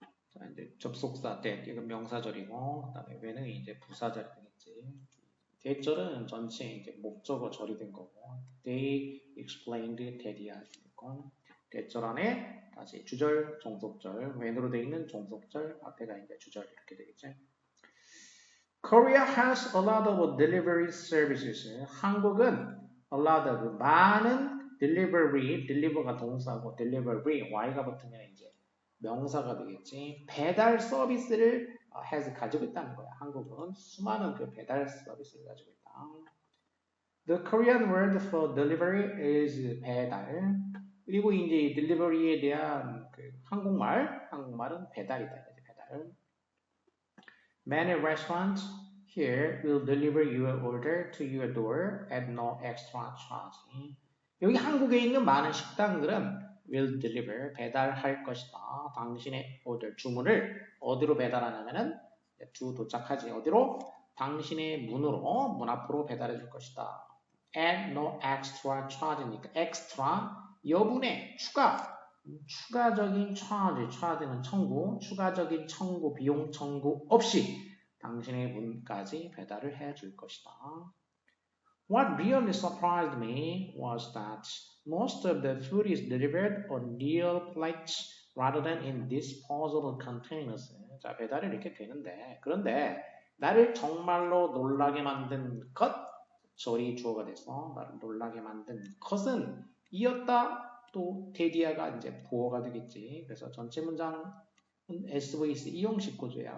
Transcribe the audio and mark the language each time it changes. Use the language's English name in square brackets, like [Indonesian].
[Korean] 자, 이제 접속사 때, 이건 명사절이고, 그 다음에 왜는 이제 부사절이 되겠지. 대절은 전체 이제 목적어 절이 된 거고, [English] they explained that [Korean] 이야. 대절 안에 다시 주절, 종속절, when으로 되어 있는 종속절, 앞에가 이제 주절 이렇게 되겠지. [English] Korea has a lot of delivery services. [Korean] 한국은 [English] a lot of [Korean] 많은 deliver가 동사고 delivery y가 붙으면 이제 명사가 되겠지. 배달 서비스를 has 가지고 있다는 거야. 한국은 수많은 그 배달 서비스를 가지고 있다. [English] The Korean word for delivery is 배달. [Korean] 그리고 이제 delivery에 대한 그 한국말은 배달이다. 배달. [English] Many restaurants here will deliver your order to your door at no extra charge. [Korean] 여기 한국에 있는 많은 식당들은 [English] will deliver, [Korean] 배달할 것이다. 당신의 order, 주문을 어디로 배달하냐면은 주 도착하지. 어디로? 당신의 문으로, 문 앞으로 배달해 줄 것이다. [English] At no extra charge [Korean] 니까 extra, 여분의 추가적인 charge는 청구, 추가적인 청구, 비용 청구 없이 당신의 문까지 배달을 해 줄 것이다. [English] What really surprised me was that most of the food is delivered on real plates rather than in disposable containers. [Korean] 자, 배달이 이렇게 되는데, 그런데 나를 정말로 놀라게 만든 것, 절이 주어가 돼서 나를 놀라게 만든 것은 이었다. 또 대디아가 이제 보어가 되겠지. 그래서 전체 문장은 SVS 이형식 구조야.